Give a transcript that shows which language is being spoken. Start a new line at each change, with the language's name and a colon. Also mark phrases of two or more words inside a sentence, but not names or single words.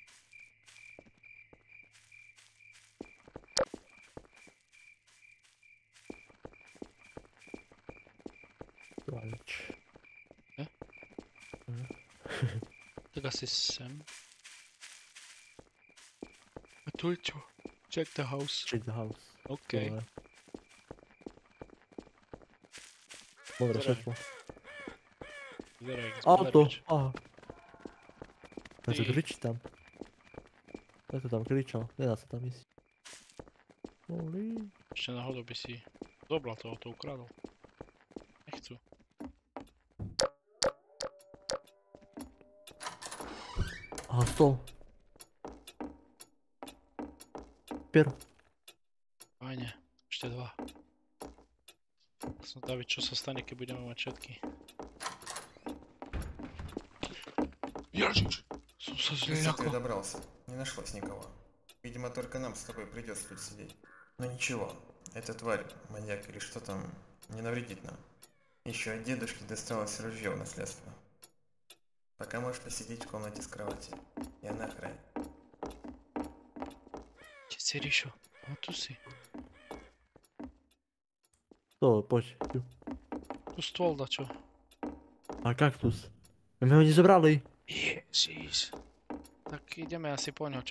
Slovak: Tu má nič. Tak asi sem. A tu je čo?
English: Check the house. Check the house.
Slovak: OK. Dobre. Modré Ktoré? svetlo. Vyzerá jak Auto! zberač. Aha. Ten to Ty. kričí tam. Ten to tam kričal, nedá sa tam ísť. Holy. Ešte náhodou by si zobral to auto, ukradol. Nechcú. Aha, stôl. Pier. Fajne. Ešte 2. Som David, čo sa stane, keď budeme mať všetky. Ježiš! Som sa
Russian: Ты
Slovak: zľakol.
Russian: добрался. Не нашлось никого. Видимо, только нам с тобой придется тут сидеть. Но ничего, эта тварь, маньяк или что там, не навредит нам. Еще от дедушки досталось ружье в наследство. Пока можешь посидеть в комнате с кровати. Я на охране.
Slovak: Keď si Ríšo, no tu si. To, poď. Tu. Tu stôl dačo. A kaktus. My ho nezobrali. Ježiš. Tak ideme asi po ňo, čo?